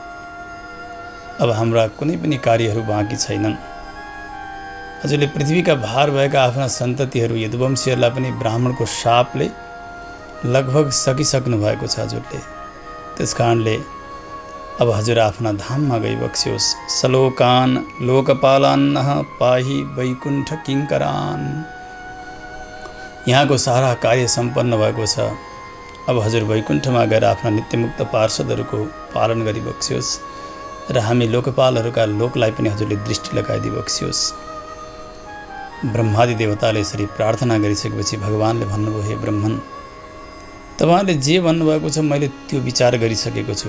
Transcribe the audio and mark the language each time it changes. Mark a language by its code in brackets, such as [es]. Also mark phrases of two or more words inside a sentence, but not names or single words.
[ne] अब हाम्रा कुनै पनि कार्यहरू बाँकी छैनन्। हजुरले पृथ्वीका भार भएका आफ्ना सन्ततिहरू यदुवंशीहरूलाई पनि ब्राह्मणको शापले लगभग सकिसक्नु भएको छ हजुरले। त्यस कारणले अब हजुर आफ्ना धाममा गई बक्स्योस्। [sa] सलोकान लोकपालान्नः पाहि वैकुण्ठ किङ्करान्। [ne] यहाँको सारा कार्य सम्पन्न भएको छ। अब हजुर वैकुण्ठमा गएर आफ्ना नित्यमुक्त पार्षदहरूको पालन गरी बक्स्योस् र हामी लोकपालहरूका लोकलाई पनि हजुरले दृष्टि लगाइदिई बक्स्योस्। ब्रह्मादि देवताले यसरी प्रार्थना गरिसकेपछि भगवानले भन्नुभयो, हे ब्रह्मन, तपाईँले जे भन्नुभएको छ मैले त्यो विचार गरिसकेको छु।